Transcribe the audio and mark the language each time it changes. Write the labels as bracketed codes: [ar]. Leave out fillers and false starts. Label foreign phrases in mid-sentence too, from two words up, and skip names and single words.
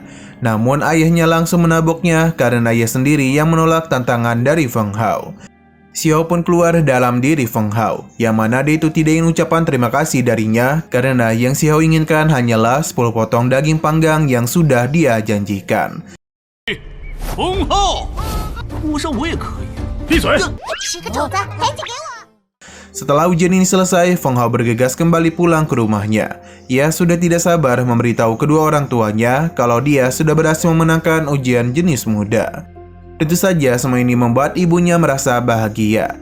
[id] Namun ayahnya langsung menaboknya karena ia sendiri yang menolak tantangan dari Feng Hao. Xiao pun keluar dalam diri Feng Hao, yang mana dia itu tidak ingin ucapan terima kasih darinya karena yang Xiao inginkan hanyalah 10 potong daging panggang yang sudah dia janjikan. [zh] Feng Hao，我说我也可以。闭嘴！ [id] Setelah ujian ini selesai, Feng Hao bergegas kembali pulang ke rumahnya. Ia sudah tidak sabar memberitahu kedua orang tuanya kalau dia sudah berhasil memenangkan ujian jenis muda. Tentu saja semua ini membuat ibunya merasa bahagia.